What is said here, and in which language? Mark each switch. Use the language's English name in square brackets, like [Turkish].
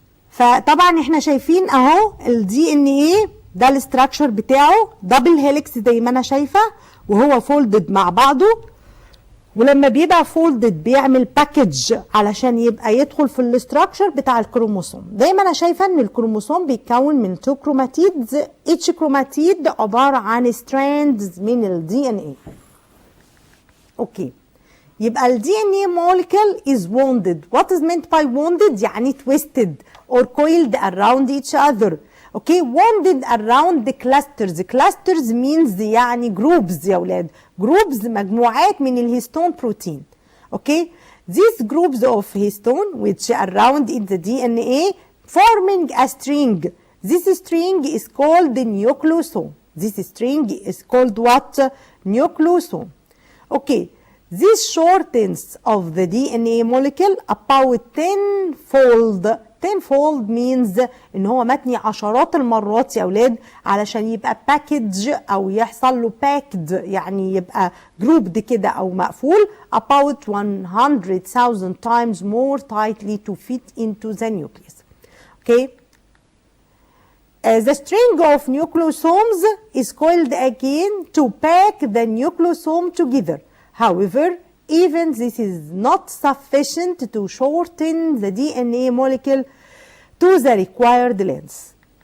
[Arabic] فطبعا احنا شايفين اهو الدي ان ايه ده الاستراكشر بتاعه دبل هيليكس زي ما انا شايفه، وهو فولدد مع بعضه، ولما بيبقى فولدد بيعمل باكج علشان يبقى يدخل في الاستراكشر بتاع الكروموسوم. زي ما انا شايفه ان الكروموسوم بيتكون من 2 كروماتيدز، each كروماتيد عباره عن ستراندز من الدي ان ايه. اوكي، يبقى ال [English] DNA molecule is wounded. What is meant by wounded؟ يعني twisted or coiled around each other. Okay, wounded around the clusters. Clusters means يعني groups [Arabic] يا ولاد. Groups مجموعات من الهيستون بروتين. [English] Okay, these groups of histone which are around in the DNA forming a string. This string is called the nucleosome. This string is called what? Nucleosome. Okay. This shortens of the DNA molecule about 10-fold. 10-fold means [Arabic] ان هو متني عشرات المرات يا اولاد علشان يبقى package او يحصل له packed، يعني يبقى grouped كده او مقفول [English] about 100,000 times more tightly to fit into the nucleus. Okay. The string of nucleosomes is coiled again to pack the nucleosome together. However, even this is not sufficient to shorten the DNA molecule to the required length.